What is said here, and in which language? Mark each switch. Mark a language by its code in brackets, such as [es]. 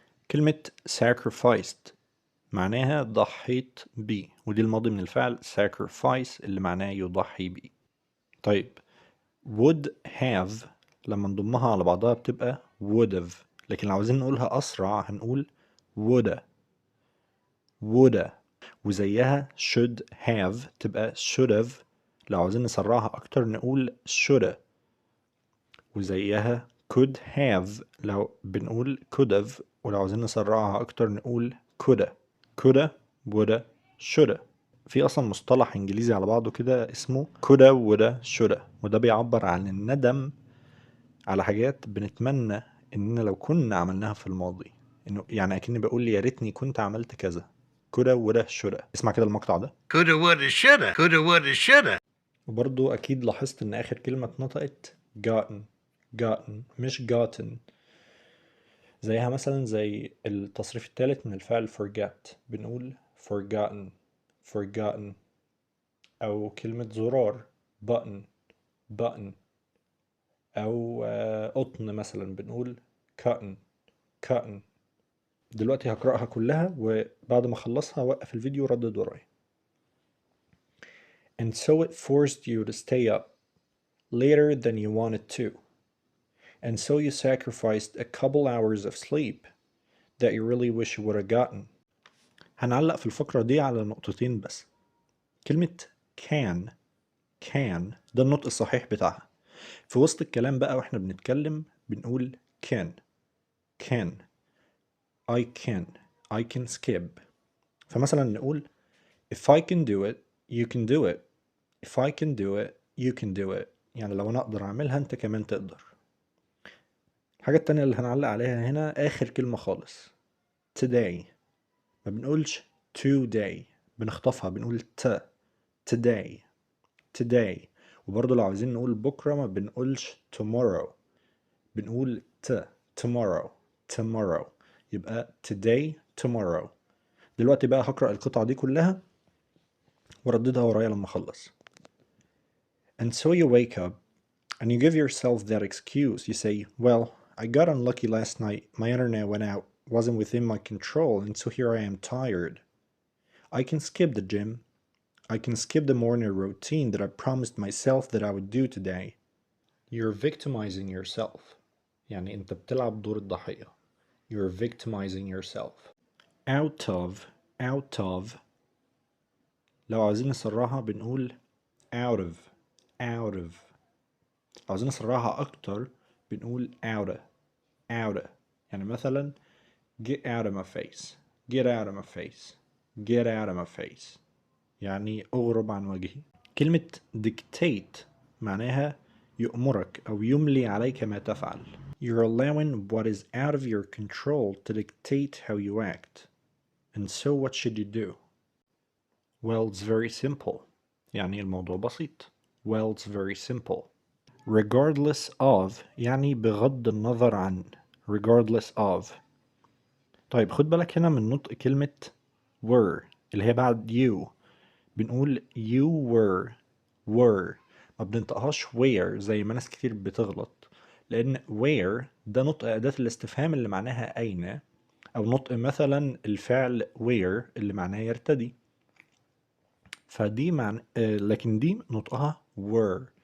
[ar] كلمة sacrificed معناها ضحيت بيه، ودي الماضي من الفعل sacrifice اللي معناه يضحي بيه. طيب would have لما نضمها على بعضها بتبقى would have، لكن لو عاوزين نقولها أسرع هنقول woulda. [en] woulda. [ar] وزيها should have تبقى should have. لو عاوزين نسرعها أكتر نقول shoulda. وزيها could have لو بنقول could have، ولو عاوزين نسرعها أكتر نقول coulda. [en] coulda woulda shoulda. [ar] في أصلا مصطلح إنجليزي على بعضه كده اسمه [en] coulda woulda shoulda، [ar] وده بيعبر عن الندم على حاجات بنتمنى إننا لو كنا عملناها في الماضي. إنه يعني أكني بقول يا ريتني كنت عملت كذا. [en] coulda woulda shoulda. [ar] اسمع كده المقطع ده. [en] Coulda, woulda, shoulda. Coulda, woulda, shoulda. [ar] وبرضو أكيد لاحظت إن آخر كلمة اتنطقت gotten. [en] gotten مش gotten. [ar] زيها مثلا زي التصريف الثالث من الفعل forget بنقول forgotten. [en] forgotten. [ar] أو كلمة زرار button. [en] button. [ar] أو قطن مثلا بنقول cotton. [en] cotton. [ar] دلوقتي هقرأها كلها وبعد ما أخلصها وقف الفيديو وردد ورايا. [en] And so it forced you to stay up later than you wanted to. And so you sacrificed a couple hours of sleep that you really wish you would have gotten. [ar] هنعلق في الفقرة دي على نقطتين بس. كلمة can. can ده النطق الصحيح بتاعها. في وسط الكلام بقى واحنا بنتكلم بنقول can. [en] can. I can. I can skip. [ar] فمثلا نقول [en] if I can do it, you can do it. If I can do it, you can do it. [ar] يعني لو أنا أقدر أعملها أنت كمان تقدر. الحاجة التانية اللي هنعلق عليها هنا آخر كلمة خالص today. ما بنقولش today، بنخطفها بنقول today. [en] today. [ar] وبرضه لو عايزين نقول بكرة ما بنقولش tomorrow، بنقول tomorrow. [en] tomorrow. يبقى today tomorrow. [ar] دلوقتي بقى هقرأ القطعة دي كلها ورددها ورايا لما أخلص. [en] And so you wake up and you give yourself that excuse. You say, well, I got unlucky last night. My internet went out. Wasn't within my control, and so here I am tired. I can skip the gym. I can skip the morning routine that I promised myself that I would do today. You're victimizing yourself. [ar] يعني أنت بتلعب دور الضحية. [en] You're victimizing yourself. Out of. [ar] لو عايزين نسرعها بنقول out of. لو عايزين نسرعها أكتر بنقول outa. يعني مثلا [en] get out of my face. get out of my face. get out of my face. [ar] يعني اغرب عن وجهي. كلمة dictate معناها يؤمرك أو يملي عليك ما تفعل. [en] You're allowing what is out of your control to dictate how you act. And so what should you do? Well, it's very simple. [ar] يعني الموضوع بسيط. [en] Well, it's very simple. Regardless of [ar] يعني بغض النظر عن. [en] regardless of. [ar] طيب خد بالك هنا من نطق كلمة were اللي هي بعد you. بنقول you were. ما بننطقهاش where زي ما ناس كتير بتغلط، لأن where ده نطق أداة الاستفهام اللي معناها أين، أو نطق مثلا الفعل where اللي معناه يرتدي. فدي لكن دي نطقها were.